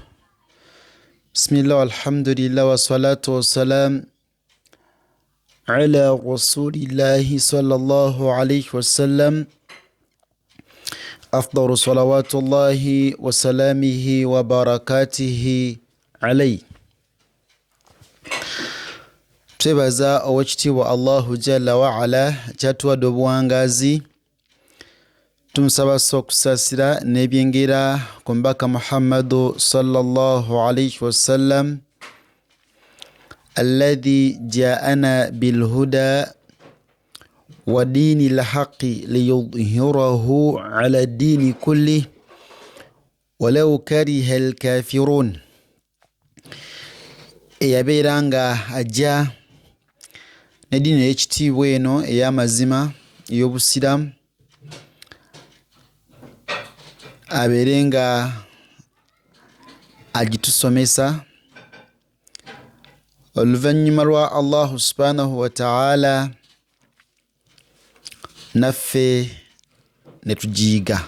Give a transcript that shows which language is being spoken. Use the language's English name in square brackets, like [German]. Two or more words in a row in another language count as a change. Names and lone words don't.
[Arabic] بسم الله والحمد لله والصلاة والسلام على رسول الله صلى الله عليه وسلم. أفضل صلوات الله وسلامه وبركاته عليه. [Ganda] Twebaza owekitiibwa [Arabic] الله جل وعلا [Ganda] kyatuwadde obuwangazi. Tumusaba okusaasira n'ebyengera ku mubaka Muhammadu [Arabic] صلى الله عليه وسلم الذي جاءنا بالهدى ودين الحق ليظهره على الدين كله ولو كره الكافرون. [Ganda] Eyabeera nga ajja n'eddiini ey'ekitiibwa eno ey'amazima ey'obusiramu abeere nga agitusomesa oluvannyuma lwa [Arabic] الله سبحانه وتعالى [Ganda] naffe ne tugiyiga.